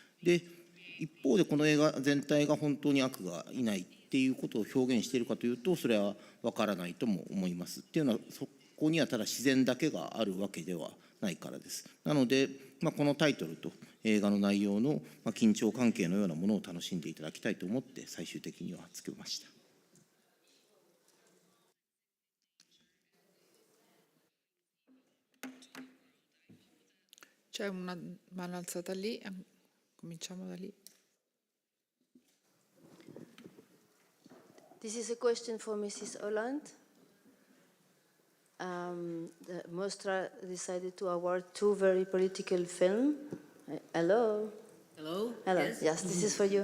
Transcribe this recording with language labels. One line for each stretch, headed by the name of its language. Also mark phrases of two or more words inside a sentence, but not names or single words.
Japanese: で、一方でこの映画全体が本当に悪がいないっていうことを表現しているかというと、それは分からないとも思います。っていうのはここにはただ自然だけがあるわけではないからです。なので、このタイトルと映画の内容の緊張関係のようなものを楽しんでいただきたいと思って最終的にはつけました。
Italian: C'è una mano alzata lì, cominciamo da lì.
English: This is a question for Mrs. Holland. The Mostra decided to award two very political films. Hello? Hello? Hello, Yes, this is for you.